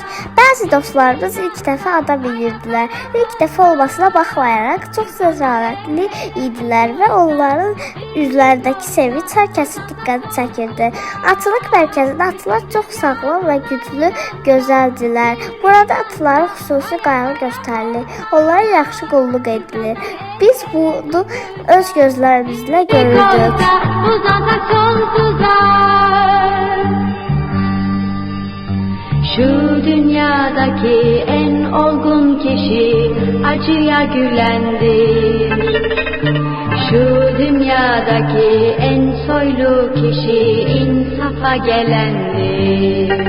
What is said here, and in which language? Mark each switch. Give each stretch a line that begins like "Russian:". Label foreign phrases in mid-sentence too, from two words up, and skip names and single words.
Azerbaijani: Bəzi dostlarımız ilk dəfə ata bilirdilər. İlk dəfə olmasına baxmayaraq çox cəsarətli idilər və onların üzlərindəki sevinç hər kəsin diqqət çəkirdi. Atçılıq mərkəzində atlar çox sağlam və güclü, gözəldilər. Burada atların xüsusi qayğı göstərilir. Onlara yaxşı qulluq edilir. Biz bunu öz gözlərimizlə görürdük. Uzansak sonsuza.
Turkish: Şu dünyadaki en olgun kişi acıya gülendir. Şu dünyadaki en soylu kişi insafa gelendir.